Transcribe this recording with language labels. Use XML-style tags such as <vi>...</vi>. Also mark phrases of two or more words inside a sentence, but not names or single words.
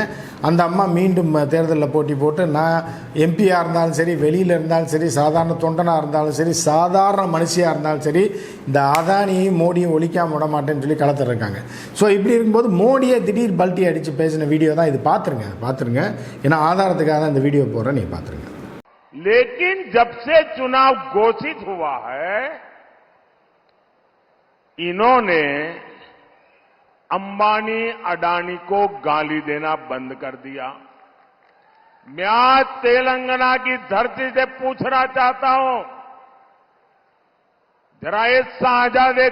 <ta>அந்த அம்மா மீண்டும் தேர்தலில் போட்டி போட்டு, நான் எம்பியாக இருந்தாலும் சரி, வெளியில் இருந்தாலும் சரி, சாதாரண தொண்டனாக இருந்தாலும் சரி, சாதாரண மனுஷியாக இருந்தாலும் சரி, இந்த அதானியும் மோடியும் ஒழிக்காம விட மாட்டேன்னு சொல்லி களத்தில் இருக்காங்க. ஸோ இப்படி இருக்கும்போது மோடியை திடீர் பல்ட்டி அடித்து பேசின வீடியோ தான் இது. பார்த்துருங்க. ஏன்னா ஆதாரத்துக்காக தான் இந்த வீடியோ போடுறேன், நீங்க பார்த்துருங்க.</ta> <hi>लेकिन जब से चुनाव घोषित हुआ है, इन्होंने अंबानी अडानी को गाली देना बंद कर दिया। मैं आज तेलंगाना की धरती से पूछना चाहता हूं, जरा ये शाहजादे</hi>